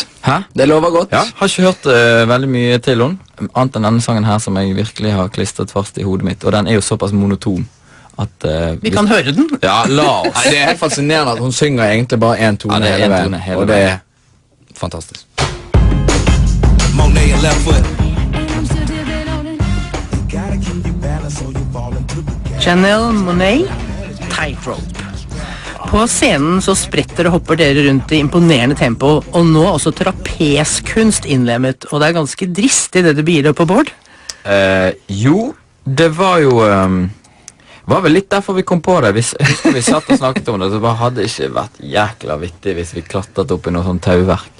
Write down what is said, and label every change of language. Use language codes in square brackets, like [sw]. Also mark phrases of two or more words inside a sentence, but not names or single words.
[no] Hæ? Det lover godt. Ja, har ikke hørt veldig mye til henne, annet enn denne sangen her som jeg virkelig har klistret fast i hodet mitt. Og den er jo såpass monoton at Vi kan høre den. Ja, la oss. Nei, det er helt fascinerende at hun synger egentlig bare en tone, Ja, det er hele en veien, tone hele og det veien. er fantastisk. Monet and left foot. Janelle Monáe, Tightrope. På scenen så spretter og hopper dere rundt i imponerende tempo, og nå også trapeskunst innlemmet, og det er ganske dristig det du begir deg på, Bård. Jo, det var jo var vel litt derfor vi kom på det. Husker vi satt og snakket om det, så bare hadde det ikke vært jækla vittig hvis vi klatret opp i noe sånn tauverk.